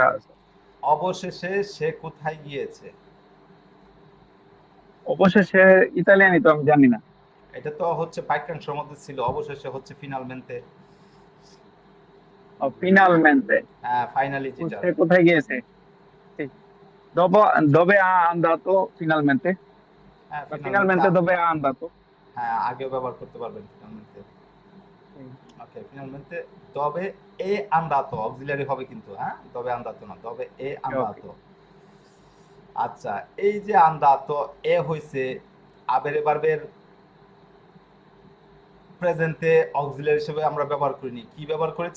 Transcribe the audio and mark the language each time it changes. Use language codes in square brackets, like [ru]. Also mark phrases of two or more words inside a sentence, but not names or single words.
[bn] অবশেষে সে কোথায় গিয়েছে। অবশেষে ইতালিয়ানি তো আমি জানি না। এটা তো হচ্ছে বাক্যাংশের মধ্যে ছিল, অবশেষে হচ্ছে ফিনালমেন্তে। ফিনালমেন্টে। হ্যাঁ, ফাইনালি যেটা। সে কোথায় গিয়েছে? ঠিক। [it] Dopo, dove ha andato finalmente? [bn] হ্যাঁ, ফিনালমেন্তে। [it] Finalmente dove ha andato? [bn] হ্যাঁ, আগেও ব্যবহার করতে পারবেন ফিনালমেন্টে। ওকে, ফিনালমেন্টে [it] dove è andato [bn] অক্সিলারি হবে কিন্তু, হ্যাঁ, [it] dove andato [bn] না, [it] dove è andato. [bn] আচ্ছা, এই যে [it] andato è [bn] হইছে আবেরে ভার্বের প্রেজেন্টে অক্সিলারি হিসেবে আমরা ব্যবহার করিনি, কি ব্যবহার করেছি?